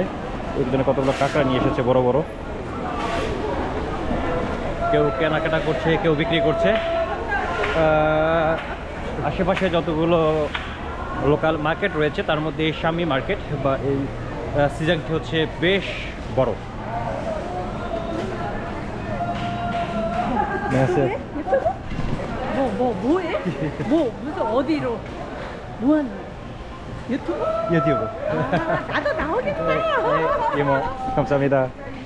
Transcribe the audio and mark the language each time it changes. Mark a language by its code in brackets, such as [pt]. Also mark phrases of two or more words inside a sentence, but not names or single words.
[bn] ওই জন্য কতগুলো কাঁকড়া নিয়ে এসেছে বড় বড়। কেউ কেনাকাটা করছে, কেউ বিক্রি করছে। আশেপাশে যতগুলো [en] local market [bn] রয়েছে তার মধ্যে এই শাম্মি মার্কেট বা এই সিজাংটি হচ্ছে বেশ বড়। [ko] 뭐해? 무슨 어디로? 뭐하는 거야? 유튜브? 유튜브. 나도 나오겠어요. 이모 감사합니다.